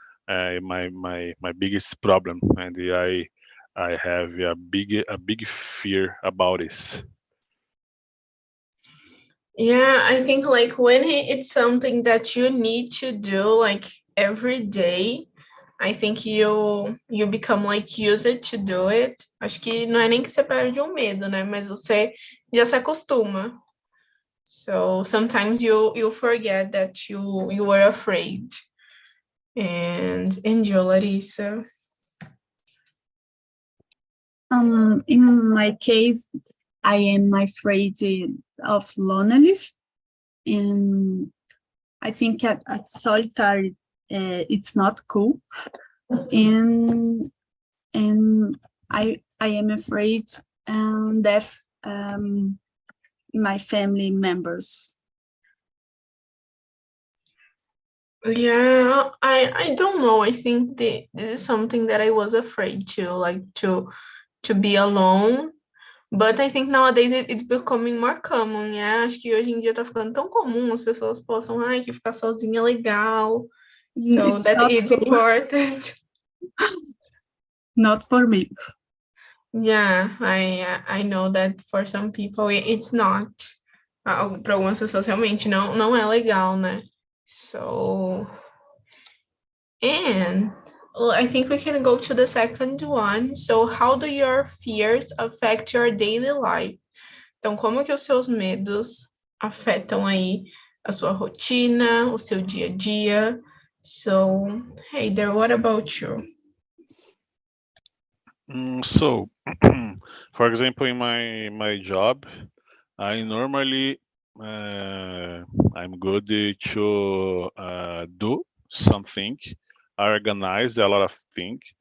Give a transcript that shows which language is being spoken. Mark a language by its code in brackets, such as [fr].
[en] My biggest problem, and I have a big fear about this. Yeah, I think like when it's something that you need to do like every day, I think you become like used to do it. [pt] Acho que não é nem que você perde o medo, né? Mas você já se acostuma. [en] So sometimes you forget that you were afraid. And you, Larissa. In my case, I am afraid of loneliness, and I think at solitary it's not cool, and I am afraid that my family members. Yeah, I don't know. I think this is something that I was afraid to, like to be alone. But I think nowadays it's becoming more common, né? [pt] Acho que hoje em dia tá ficando tão comum as pessoas possam, ai, que ficar sozinha é legal. [en] So It's that not it's cool. important. Not for me. Yeah, I know that for some people it's not. [pt] Para algumas pessoas realmente não é legal, né? [en] So, and well, I think we can go to the second one. So, how do your fears affect your daily life? [pt] Então, como que os seus medos afetam aí a sua rotina, o seu dia a dia? [en] So, Heider, what about you? So, for example, in my job, I normally I'm good to do something, organize a lot of things.